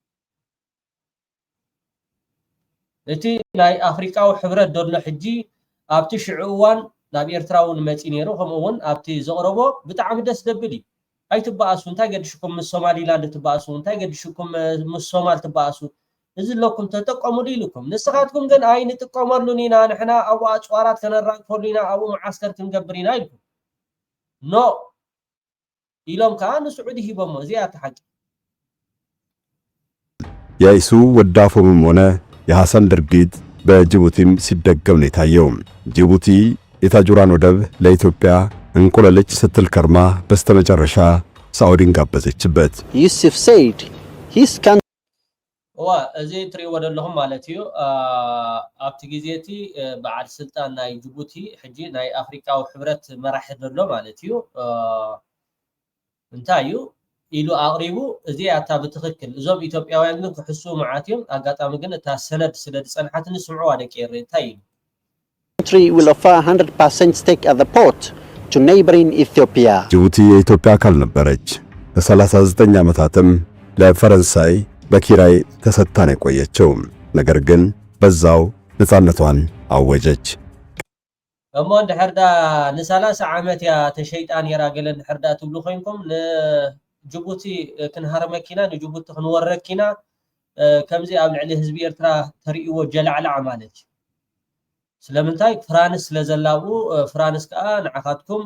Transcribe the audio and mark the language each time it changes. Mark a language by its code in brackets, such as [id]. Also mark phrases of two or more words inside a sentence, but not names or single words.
[ti] እቲ ናይ ኣፍሪቃዊ ሕብረት ደሎ ሕጂ ኣብቲ ሽዑ እዋን ናብ ኤርትራ እውን መፂ ነይሩ። ከምኡውን ኣብቲ ዘቕረቦ ብጣዕሚ ደስ ደብል እዩ። ኣይትበኣሱ እንታይ ገድሽኩም ምስ ሶማሊላንድ ትበኣሱ እንታይ ገድሽኩም ምስ ሶማል ትበኣሱ እዚ ለኩም ተጠቀሙሉ ኢልኩም። ንስኻትኩም ግን ኣይ ንጥቀመሉን ኢና ንሕና ኣብኡ ኣፅዋራት ከነራግፈሉ ኢና ኣብኡ መዓስከር ክንገብር ኢና ኢልኩም ኖ ኢሎም ከዓ ንስዑዲ ሂቦሞ። እዚኣ እቲ ሓቂ። [am] የኢሱ ወዳፎምም ሆነ የሐሰን ድርጊት በጅቡቲም ሲደገም ነው የታየው። ጅቡቲ የታጁራን ወደብ ለኢትዮጵያ እንቁለልጭ ስትል ከርማ በስተመጨረሻ ሳዑዲን ጋበዘችበት። [en] Yusuf said his country [ti] እዚ ትሪእዎ ዘለኹም ማለት እዩ ኣብቲ ግዜ እቲ በዓል ስልጣን ናይ ጅቡቲ ሕጂ ናይ ኣፍሪቃዊ ሕብረት መራሒ ዘሎ ማለት እዩ እንታይ እዩ ኢሉ ኣቕሪቡ እዚኣታ ብትኽክል እዞም ኢትዮጵያውያን ግን ክሕሱ መዓት እዮም። ኣጋጣሚ ግን እታ ሰነድ ስለ ዝፀንሓት ንስምዑዋ ደቂር እንታይ እዩ [en] will offer 100% stake at the port to neighboring Ethiopia. [am] ጅቡቲ የኢትዮጵያ አካል ነበረች። ለ39 ዓመታትም ለፈረንሳይ በኪራይ ተሰጥታ ነው የቆየችው። ነገር ግን በዛው ነፃነቷን አወጀች። [ti] እሞ እንድሕርዳ ን30 ዓመት ያ ተሸይጣን የራ ገለ እንድሕርዳ ትብሉ ኮይንኩም ንጅቡቲ ክንሃርመኪና ንጅቡቲ ክንወረኪና ከምዚ ኣብ ልዕሊ ህዝቢ ኤርትራ ተርእይዎ ጀላዕላዕ ማለት እዩ። ስለምንታይ ፍራንስ ስለዘላብኡ ፍራንስ ከዓ ንዓኻትኩም